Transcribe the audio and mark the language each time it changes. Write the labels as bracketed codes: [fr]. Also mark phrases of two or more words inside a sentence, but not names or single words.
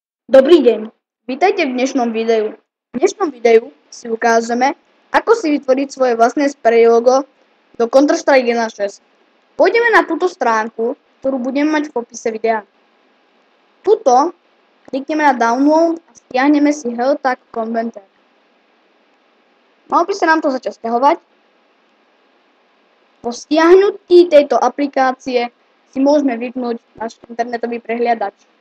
[sk] Dobrý deň, vítajte v dnešnom videu. V dnešnom videu si ukážeme, ako si vytvoriť svoje vlastné spray logo do Counter-Strike 1.6. Pôjdeme na túto stránku, ktorú budeme mať v popise videa. Tuto klikneme na download a stiahneme si Heltag Converter. Malo by sa nám to začať stiahovať. Po stiahnutí tejto aplikácie si môžeme vypnúť náš internetový prehliadač.